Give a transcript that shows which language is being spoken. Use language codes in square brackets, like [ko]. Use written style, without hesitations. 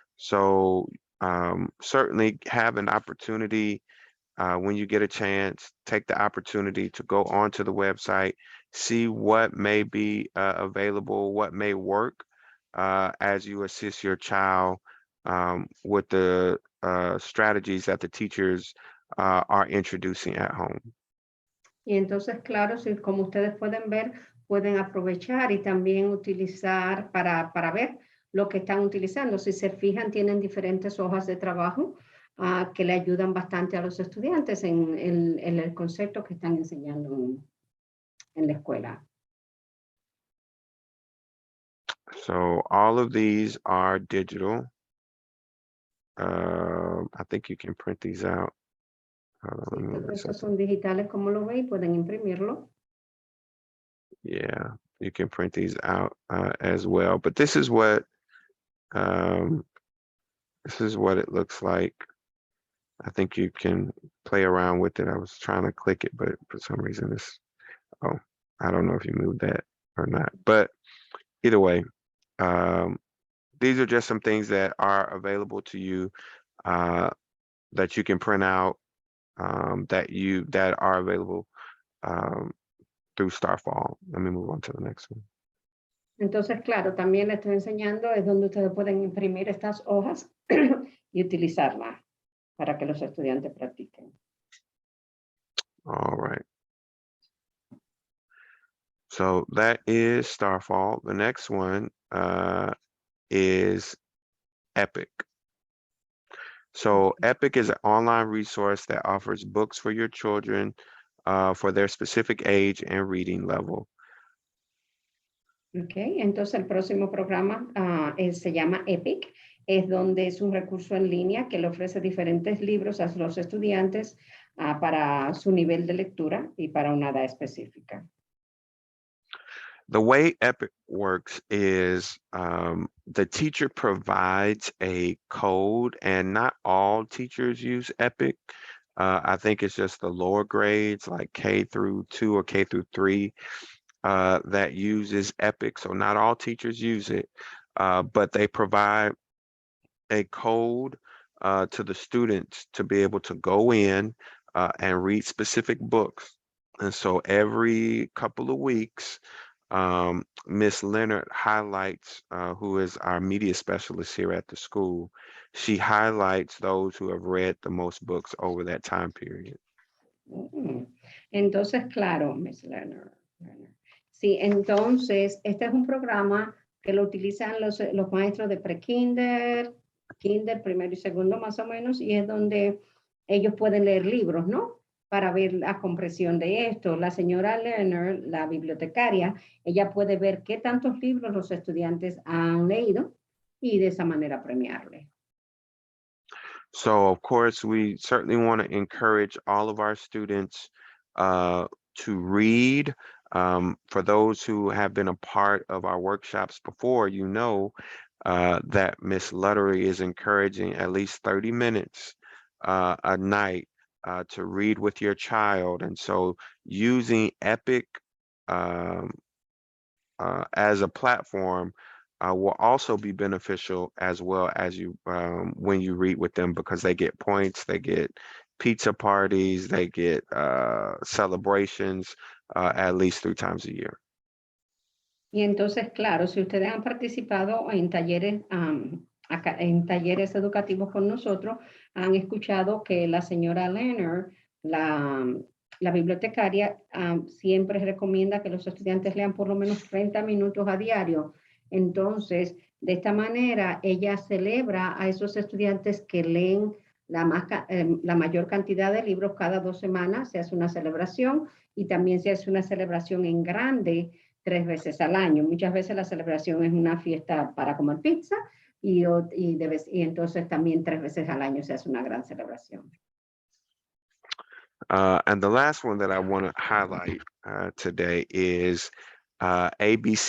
[en] So certainly have an opportunity when you get a chance, take the opportunity to go onto the website, see what may be available, what may work as you assist your child with the strategies that the teachers are introducing at home. [es] Y entonces, claro, si, como ustedes pueden ver, pueden aprovechar y también utilizar para ver lo que están utilizando. Si se fijan, tienen diferentes hojas de trabajo que le ayudan bastante a los estudiantes en el concepto que están enseñando en la escuela. [en] So all of these are digital. I think you can print these out. [es] Estos son digitales, como lo veis, pueden imprimirlo. [en] Yeah, you can print these out as well. But this is what it looks like. I think you can play around with it. I was trying to click it, but for some reason it's, oh, I don't know if you moved that or not. But either way, these are just some things that are available to you that you can print out that are available through Starfall. Let me move on to the next one. [es] Entonces, claro, también les estoy enseñando es donde ustedes pueden imprimir estas hojas y utilizarlas para que los estudiantes practiquen. [en] All right. So that is Starfall. The next one is Epic. So Epic is an online resource that offers books for your children for their specific age and reading level. [es] Okay, entonces el próximo programa se llama Epic, es donde es un recurso en línea que le ofrece diferentes libros a los estudiantes para su nivel de lectura y para una edad específica. [en] The way Epic works is the teacher provides a code, and not all teachers use Epic. I think it's just the lower grades like K through 2 or K through 3 that uses Epic. So not all teachers use it, but they provide a code to the students to be able to go in and read specific books. And so every couple of weeks, Miss Leonard highlights, who is our media specialist here at the school, she highlights those who have read the most books over that time period. [es] Entonces, claro, Miss Leonard. Sí, entonces, este es un programa que lo utilizan los maestros de pre-kinder, kinder, primero y segundo más o menos, y es donde ellos pueden leer libros, ¿no? Para ver la comprensión de esto. La señora Lerner, la bibliotecaria, ella puede ver qué tantos libros los estudiantes han leído y de esa manera premiarle. [en] So, of course, we certainly want to encourage all of our students to read. For those who have been a part of our workshops before, you know that Miss Luttery is encouraging at least 30 minutes a night to read with your child. And so using Epic as a platform will also be beneficial as well as you when you read with them, because they get points, they get pizza parties, they get celebrations at least 3 times a year. [es] Y entonces, claro, si ustedes han participado en talleres, en talleres educativos con nosotros, han escuchado que la señora Leonard, la bibliotecaria, siempre recomienda que los estudiantes lean por lo menos 30 minutos a diario. Entonces, de esta manera, ella celebra a esos estudiantes que leen la mayor cantidad de libros cada 2 semanas. Se hace una celebración y también se hace una celebración en grande 3 veces al año. Muchas veces la celebración es una fiesta para comer pizza y entonces también 3 veces al año se hace una gran celebración. [en] And the last one that I want to highlight today is abcya.com.